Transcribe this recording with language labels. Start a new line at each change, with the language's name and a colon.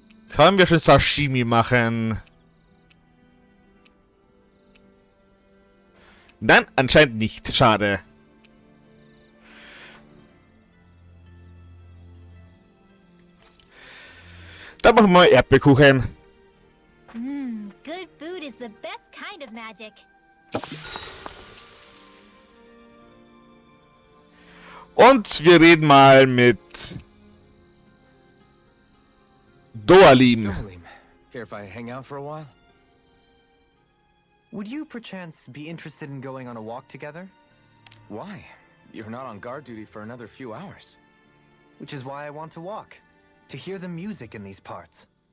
German: Können wir schon Sashimi machen? Nein, anscheinend nicht. Schade. Dann machen wir Erdbeerkuchen.
English: Good food is the best kind of magic.
German: Und wir reden mal mit Doalim.
English: Darling, care if I hang out for a while? Would you perchance be interested in going on a walk together? Why? You're not on guard duty for another few hours. Which is why I want to walk. To hear the music in these parts.